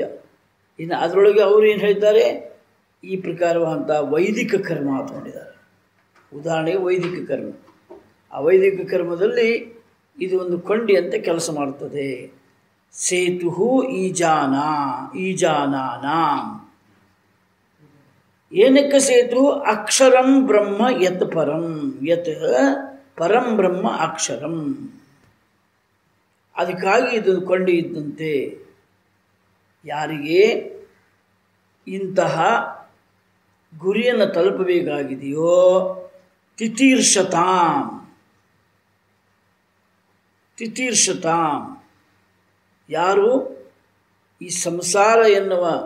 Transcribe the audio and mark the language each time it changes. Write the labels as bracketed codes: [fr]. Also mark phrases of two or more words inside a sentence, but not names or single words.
[kn] ಇನ್ನು ಅದರೊಳಗೆ ಅವರು ಏನು ಹೇಳ್ತಾರೆ, ಈ ಪ್ರಕಾರವಾದಂಥ ವೈದಿಕ ಕರ್ಮ ತಗೊಂಡಿದ್ದಾರೆ. ಉದಾಹರಣೆಗೆ ವೈದಿಕ ಕರ್ಮ. ಆ ವೈದಿಕ ಕರ್ಮದಲ್ಲಿ ಇದು ಒಂದು ಕೊಂಡಿ ಅಂತ ಕೆಲಸ ಮಾಡ್ತದೆ. [sa] ಸೇತು ಈಜಾನಾನಾಂ. [kn] ಏನಕ್ಕೆ ಸೇತು? [sa] ಅಕ್ಷರಂ ಬ್ರಹ್ಮ ಯತ್ ಪರಂ, ಯತ್ ಪರಂ ಬ್ರಹ್ಮ ಅಕ್ಷರಂ. [kn] ಅದಕ್ಕಾಗಿ ಇದು ಕೊಂಡಿ ಇದ್ದಂತೆ. ಯಾರಿಗೆ ಇಂತಹ ಗುರಿಯನ್ನು ತಲುಪಬೇಕಾಗಿದೆಯೋ [sa] ತಿತೀರ್ಷತಾಂ, ತಿತೀರ್ಷತಾಂ, [kn] ಯಾರು ಈ ಸಂಸಾರ ಎನ್ನುವ